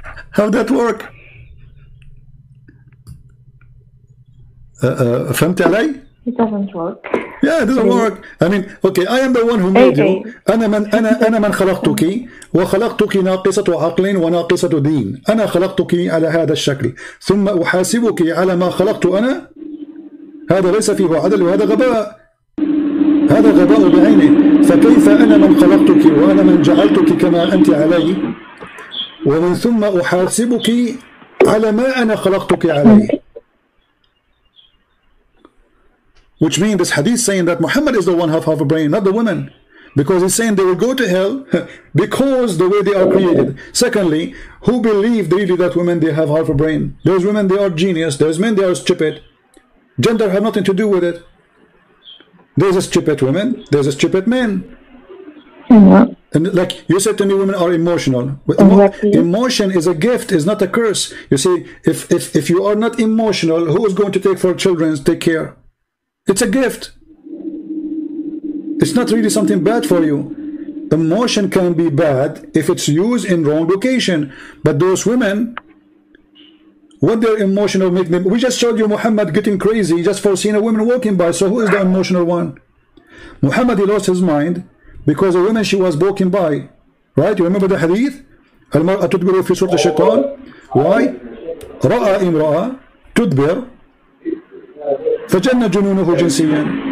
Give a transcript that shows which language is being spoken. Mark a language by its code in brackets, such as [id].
[en] How that work? [ar] فهمت علي? [en] It doesn't work. Yeah, it doesn't work. I mean, okay, I am the one who made you. [ar] أنا من خلقتك وخلقتك ناقصة عقل وناقصة دين. أنا خلقتك على هذا الشكل ثم أحاسبك على ما خلقت أنا. هذا ليس فيه عدل وهذا غباء. هذا غباء بعينه. فكيف أنا من خلقتك وأنا من جعلتك كما أنت علي ومن ثم أحاسبك على ما أنا خلقتك عليه. [en] Which means this hadith saying that Muhammad is the one half a brain, not the women. Because he's saying they will go to hell because the way they are created. Secondly, who believe really that women, they have half a brain? There's women, they are genius. There's men, they are stupid. Gender have nothing to do with it. There's a stupid women, there's a stupid men. And like you said to me, women are emotional. Emotion is a gift, is not a curse. You see, if you are not emotional, who is going to take for children, take care? It's a gift. It's not really something bad for you. emotion can be bad if it's used in wrong location. But those women, what their emotional make them? We just showed you Muhammad getting crazy just for seeing a woman walking by. So who is the emotional one? Muhammad, he lost his mind because a woman she was walking by. Right? You remember the hadith? [ar] المرأة تدبر في سورة الشيطان. [en] Why? [ar] رأى امرأة تدبر فجن جنونه جنسيا.